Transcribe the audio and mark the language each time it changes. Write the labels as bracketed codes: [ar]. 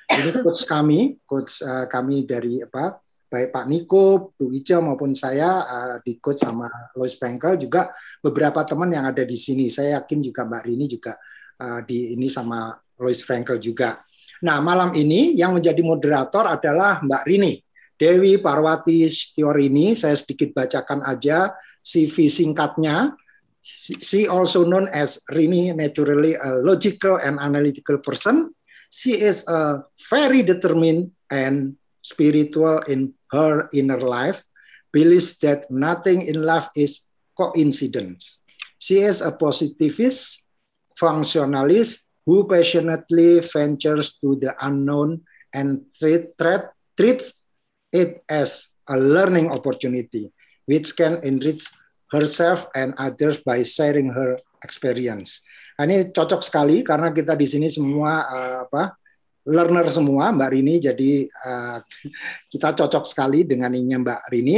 [id] Ini coach kami dari baik Pak Niko, Bu Ice maupun saya di coach sama Louis Frankel, juga beberapa teman yang ada di sini. Saya yakin juga Mbak Rini juga ini sama Louis Frankel juga. Nah, malam ini yang menjadi moderator adalah Mbak Rini Dewi Parwati Setiorini. Saya sedikit bacakan aja CV singkatnya. [en] She also known as Rini, naturally a logical and analytical person. She is a very determined and spiritual in her inner life, believes that nothing in life is coincidence. She is a positivist, functionalist who passionately ventures to the unknown and treats it as a learning opportunity, which can enrich herself and others by sharing her experience. [id] Nah, ini cocok sekali karena kita di sini semua learner semua, Mbak Rini. Jadi kita cocok sekali dengan ininya Mbak Rini.